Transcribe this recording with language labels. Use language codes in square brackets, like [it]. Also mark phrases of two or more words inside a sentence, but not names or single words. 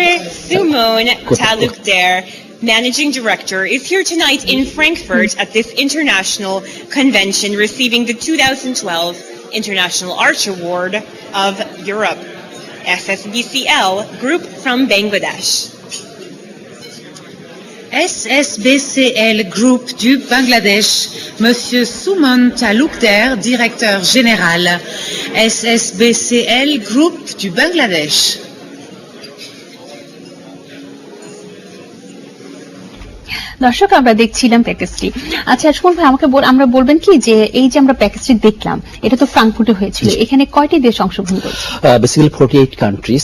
[en] Sumon Talukder, Managing Director, is here tonight in Frankfurt at this international convention receiving the 2012 International Arch Award of Europe. SSBCL Group from Bangladesh. [fr] SSBCL Group du Bangladesh, Monsieur Soumon Talukder, directeur général. SSBCL Group du Bangladesh. [bn] দর্শক, আমরা দেখছিলাম প্যাকেজটি। আচ্ছা সুমন ভাই, আমাকে আমরা বলবেন কি যে এই যে আমরা প্যাকেজটি দেখলাম, এটা তো ফ্রাঙ্কফুর্টে হয়েছিল, এখানে কয়টি দেশ অংশগ্রহণ করেছে? [en] basically 48 countries.